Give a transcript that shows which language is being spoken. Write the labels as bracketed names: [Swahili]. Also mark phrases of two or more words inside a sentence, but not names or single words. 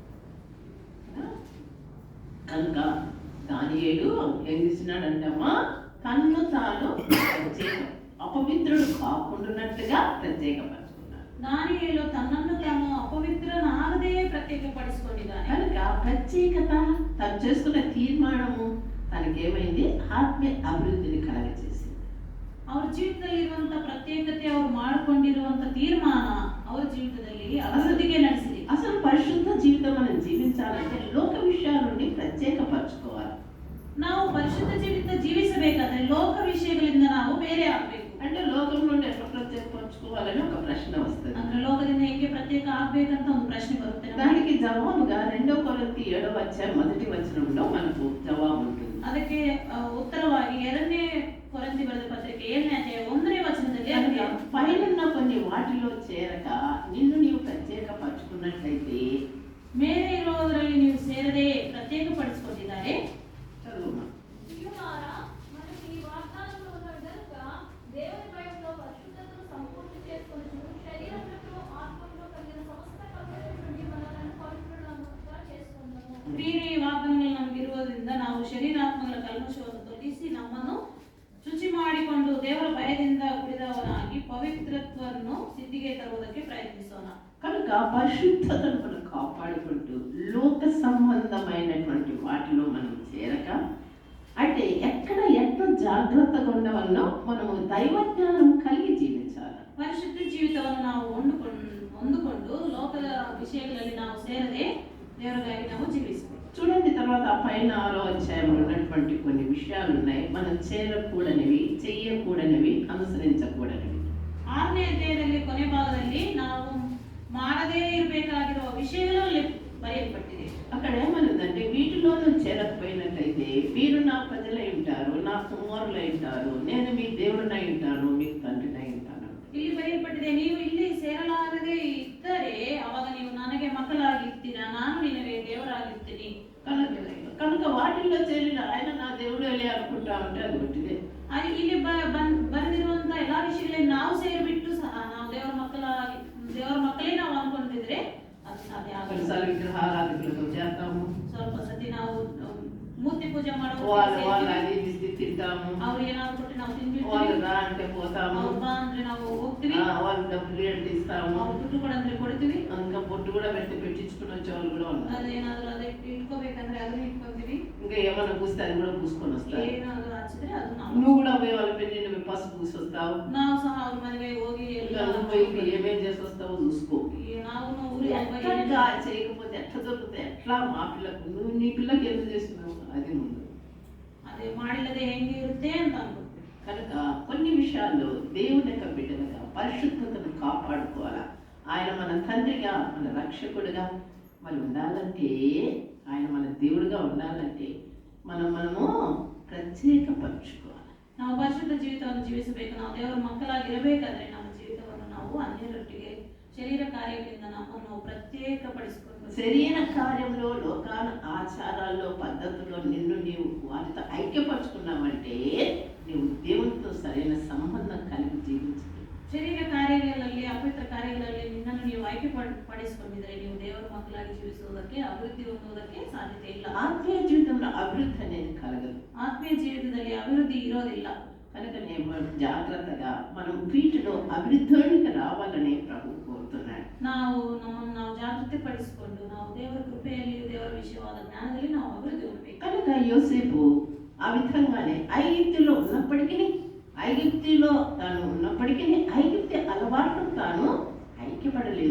[Telugu] కనుక దానియేలు ఏం చేసినాడంటమ్మా, తన్ను తాను అపవిత్రుడు కాకుండానట్టుగా ప్రత్యేకపరచుకున్నాడు. [Kannada] ದಾನಿಯೇಲು ತನ್ನನ್ನು ತಾನು ಅಪವಿತ್ರನಾಗದೇ ಪ್ರತ್ಯೇಕಪಡಿಸಿಕೊಂಡಿದ್ದಾನೆ. [Telugu] కనుక ప్రత్యేకత తను చేసుకున్న తీర్మానము తనకేమైంది? ఆత్మీయ అభివృద్ధిని కలగజేసింది. [Kannada] ಅವ್ರ ಜೀವಿತದಲ್ಲಿರುವಂತ ಪ್ರತ್ಯೇಕತೆ ಅವ್ರು ಮಾಡಿಕೊಂಡಿರುವಂತ ತೀರ್ಮಾನ ಅವ್ರ ಜೀವಿತದಲ್ಲಿ ಅಭಿವೃದ್ಧಿಗೆ ನಡೆಸಿದೆ. [Telugu] అసలు పరిశుద్ధ జీవితం మనం జీవించాలంటే లోక విషయాల నుండి ప్రత్యేకపరచుకోవాలి. [Kannada] ನಾವು ಪರಿಶುದ್ಧ ಜೀವಿತ ಜೀವಿಸಬೇಕಾದ್ರೆ ಲೋಕ ವಿಷಯಗಳಿಂದ ನಾವು ಬೇರೆ ಆಗ್ಬೇಕು. [Telugu] అంటే లోకం నుండి ఎట్లా ప్రత్యేకపరచుకోవాలని ఒక ప్రశ్న వస్తుంది. [Kannada] ಅಂದ್ರೆ ಲೋಕದಿಂದ ಹೇಗೆ ಪ್ರತ್ಯೇಕ ಆಗ್ಬೇಕಂತ ಒಂದು ಪ್ರಶ್ನೆ ಬರುತ್ತೆ ನಮಗೆ. [Telugu] దానికి జవాబుగా 2 కొరింథీ 7వ అధ్యాయం 1వ వచనంలో మనకు జవాబు ఉంటుంది. [Kannada] ಅದಕ್ಕೆ ಉತ್ತರವಾಗಿ 2ನೇ ಕೊರಿಂಥಿ ಬರೆದ ಪತ್ರಿಕೆ 7ನೇ ಅಧ್ಯಾಯ 1ನೇ ವಚನದಲ್ಲಿ ಅದಕ್ಕೆ [Telugu] పైనున్న కొన్ని వాటిలో చేరక నిన్ను నీవు ప్రత్యేకపరచుకున్నట్లయితే [Kannada] ಮೇಲೆ ಇರೋದರಲ್ಲಿ ನೀವು ಸೇರದೆ ಪ್ರತ್ಯೇಕಪಡಿಸಿಕೊಂಡಿದ್ದಾರೆ. [Telugu] చదువు. ప్రియులారా, మనకి ఈ వాగ్దానంలో ఉన్నాడు గనుక దేవుని భయంలో పరిశుద్ధతను సంపూర్తి చేసుకొనుచు శరీరములో ఆత్మలో కలిగిన సమస్త కల్మషం నుండి మనలను పవిత్రులుగా చేసుకుందాము. [Kannada] ಪ್ರಿಯರೇ, ಈ ವಾಗ್ದಾನಗಳು ನಮಗಿರುವುದರಿಂದ ನಾವು ಶರೀರಾತ್ಮಗಳ ಕಲ್ಮಶವನ್ನು ತೊಲಗಿಸಿ ನಮ್ಮನ್ನು ಶುಚಿ ಮಾಡಿಕೊಂಡು ದೇವರ ಭಯದಿಂದ ಕೂಡಿದವನಾಗಿ ಪವಿತ್ರತ್ವವನ್ನು ಸಿದ್ಧಿಗೆ ತರುವುದಕ್ಕೆ ಪ್ರಯತ್ನಿಸೋಣ. [Telugu] కనుక పరిశుద్ధతను మనం కాపాడుకుంటూ లోక సంబంధమైనటువంటి వాటిలో మనం చేరక, అంటే ఎక్కడ ఎంత జాగ్రత్తగా ఉండవల్లో మనము దైవజ్ఞానం కలిగి జీవించాలి. [Kannada] ಪರಿಶುದ್ಧ ಜೀವಿತವನ್ನು ನಾವು ಹೊಂದಿಕೊಂಡು ಲೋಕದ ವಿಷಯಗಳಲ್ಲಿ ನಾವು ಸೇರದೆ ದೇವರಿಗಾಗಿ ನಾವು ಜೀವಿಸಬೇಕು. [Telugu] చూడండి, తర్వాత పైన 6వ అధ్యాయంలో ఉన్నటువంటి కొన్ని విషయాలు ఉన్నాయి. మనం చేరకూడనివి, చెయ్యకూడనివి, అనుసరించకూడనివి. [Kannada] 6ನೇ ಅಧ್ಯಾಯದಲ್ಲಿ ಕೊನೆ ಭಾಗದಲ್ಲಿ ನಾವು ಮಾಡದೇ ಇರಬೇಕಾಗಿರುವ ವಿಷಯಗಳಲ್ಲಿ ಬರೆಯಲ್ಪಟ್ಟಿದೆ. [Telugu] అక్కడ ఏమన్నదంటే, వీటిలో నువ్వు చేరకపోయినట్లయితే మీరు నా ప్రజలై ఉంటారు, నా కుమారులై ఉంటారు, నేను మీ దేవుడినై ఉంటాను, మీకు తండ్రినై ఉంటాను. [Kannada] ಇಲ್ಲಿ ಬರೆಯಲ್ಪಟ್ಟಿದೆ, ನೀವು ಇಲ್ಲಿ ಸೇರಲಾಗದೆ ಇದ್ದರೆ ಅವಾಗ ನೀವು ನನಗೆ ಮಕ್ಕಳಾಗಿರ್ತೀರಾ, ನಾನು ನಿನಗೆ ದೇವರಾಗಿರ್ತೀನಿ. [Telugu] కనుక వాటిల్లో చేరిన ఆయన నా దేవుడు వెళ్ళి అనుకుంటా ఉంటే అది ఒట్టిదే. [Kannada] ಅಲ್ಲಿ ಇಲ್ಲಿ ಬರೆದಿರುವಂತ ಎಲ್ಲಾ ವಿಷಯಗಳಲ್ಲಿ ನಾವು ಸೇರಿಬಿಟ್ಟು ಸಹ ನಾವು ದೇವರ ಮಕ್ಕಳೇ ನಾವು ಅನ್ಕೊಂಡಿದ್ರೆ ಅದು ಸಾಧ್ಯ ಆಗಲ್ಲ. [Telugu] కొన్నిసార్లు విగ్రహారాధకులతో చేస్తాము, [Kannada] ಸ್ವಲ್ಪ ಸತಿ ನಾವು ಮೂರ್ತಿ ಪೂಜೆ [Telugu] వాళ్ళు [Kannada] ಮಾಡುವ [Telugu] అది ఇది తింటాము, [Kannada] ಅವ್ರು ಏನಾದ್ರು ಕೊಟ್ಟು ನಾವು [Telugu] వాళ్ళు [Kannada] ತಿಂದ್ಬಿಡ್ತೀವಿ, [Telugu] రా అంటే పోతాము, [Kannada] ಅವ್ರು ಬಾ ಅಂದ್ರೆ ನಾವು ಹೋಗ್ತೀವಿ, [Telugu] వాళ్ళు డబ్బులు అంటే ఇస్తాము. [Kannada] ಅವ್ರು ದುಡ್ಡು ಕೊಡಂದ್ರೆ ಕೊಡ್ತೀವಿ, [Telugu] ఇంకా పొట్టు కూడా పెట్టించుకుని వచ్చే వాళ్ళు కూడా ఉన్నారు. [Kannada] ಅದೇನಾದ್ರು ಅದೇ ಇಟ್ಕೋಬೇಕಂದ್ರೆ ಅದನ್ನ ಇಟ್ಕೊಂತೀವಿ, [Telugu] ఇంకా ఏమన్నా పూస్తే అది కూడా పూసుకొని వస్తారు. [Kannada] ಏನಾದ್ರು ಹಚ್ಚಿದ್ರೆ ಅದು [Telugu] నువ్వు కూడా పోయి వాళ్ళ పెళ్లి నువ్వు పసుపు పూసి వస్తావు. [Kannada] ನಾವು ಸಹ ಅವ್ರ ಮನೆಗೆ ಹೋಗಿ [Telugu] ఇంకా నువ్వు పోయి ఏమేం చేసి వస్తావో చూసుకో. [Kannada] ನಾವು [Telugu] ఎట్లా చేయకపోతే ఎట్లా దొరుకుతాయి, ఎట్లా మా పిల్లకు నువ్వు నీ పిల్లకి ఎందుకు చేస్తున్నావు అది ముందు. [Kannada] ಅದೇ ಮಾಡಿಲ್ಲದೆ ಹೆಂಗೆ ಇರುತ್ತೆ ಅಂತ ಅನ್ಕೊಳ್ತೀವಿ. [Telugu] కనుక కొన్ని విషయాల్లో దేవుని యొక్క బిడ్డలుగా పరిశుద్ధతను కాపాడుకోవాలా. ఆయన మన తండ్రిగా, మన రక్షకుడిగా మరి ఉండాలంటే, ఆయన మన దేవుడిగా ఉండాలంటే మనము ಪ್ರತ್ಯೇಕಪರಚಿಕೊಳ್ಳೋಣ. [Kannada] ನಾವು ಪರಿಶುದ್ಧ ಜೀವಿತವನ್ನು ಜೀವಿಸಬೇಕು. ನಾವು ದೇವರ ಮಕ್ಕಳಾಗಿರಬೇಕಾದ್ರೆ ನಮ್ಮ ಜೀವಿತವನ್ನು ನಾವು ನಾವು ಅನ್ಯರೊಟ್ಟಿಗೆ ಶರೀರ ಕಾರ್ಯಗಳಿಂದ ನಮ್ಮನ್ನು ಪ್ರತ್ಯೇಕಪಡಿಸಿಕೊಂಡು [Telugu] శరీర కార్యంలో లోకాన ఆచారాల్లో పద్ధతుల్లో నిన్ను నీవు వాటితో ఐక్యపరచుకున్నావంటే నీవు దేవునితో సరైన సంబంధం కలిగి జీవించు. [Kannada] ಶರೀರ ಕಾರ್ಯಗಳಲ್ಲಿ ಅಪವಿತ್ರ ಕಾರ್ಯಗಳಲ್ಲಿ ನಿನ್ನನ್ನು ನೀವು ಪಡಿಸಿಕೊಂಡಿದ್ರೆ ನೀವು ದೇವರ ಮಕ್ಕಳಾಗಿ ಜೀವಿಸುವುದಕ್ಕೆ ಅಭಿವೃದ್ಧಿ ಹೊಂದುವುದಕ್ಕೆ ಸಾಧ್ಯತೆ ಇಲ್ಲ. [Telugu] ఆత్మీయ జీవితంలో అభివృద్ధి అనేది కలగదు. [Kannada] ಆತ್ಮೀಯ ಜೀವಿತದಲ್ಲಿ ಅಭಿವೃದ್ಧಿ ಇರೋದಿಲ್ಲ. [Telugu] కనుక నేను జాగ్రత్తగా మనం వీటిలో అభివృద్ధిలోనికి రావాలని ప్రభు కోరుతున్నాడు. [Kannada] ನಾವು ನಮ್ಮನ್ನು ನಾವು ಜಾಗೃತಿ ಪಡಿಸಿಕೊಂಡು ನಾವು ದೇವರ ಕೃಪೆಯಲ್ಲಿ ದೇವರ ವಿಷಯವಾದ ಜ್ಞಾನದಲ್ಲಿ ನಾವು ಅಭಿವೃದ್ಧಿ ಹೊಂದಬೇಕು. [Telugu] కనుక యోసేపు ఆ విధంగానే ఐగుప్తులో తాను ఉన్నప్పటికీ ఐగుప్తి అలవాట్లు తాను ఐక్యపడలేదు.